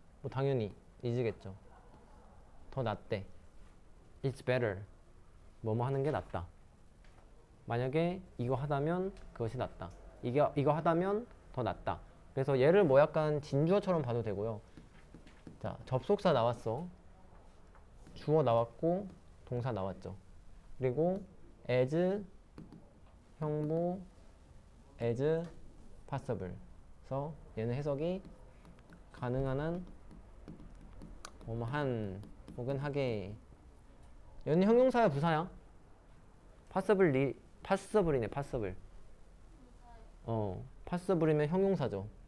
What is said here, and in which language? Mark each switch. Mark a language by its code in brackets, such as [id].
[ko] 당연히 is겠죠. 더 낫대. [en] It's better. [ko] 뭐뭐 하는 게 낫다. 만약에 이거 하다면 그것이 낫다. 이거 하다면 더 낫다. 그래서 얘를 뭐 약간 진주어처럼 봐도 되고요. 자, 접속사 나왔어. 주어 나왔고 동사 나왔죠. [en] 그리고 as 형부 as possible. [ko] 그래서 얘는 해석이 가능한 한 뭐뭐 한 혹은 하게. 얘는 형용사야 부사야? possible이네 possible. possible이면 형용사죠.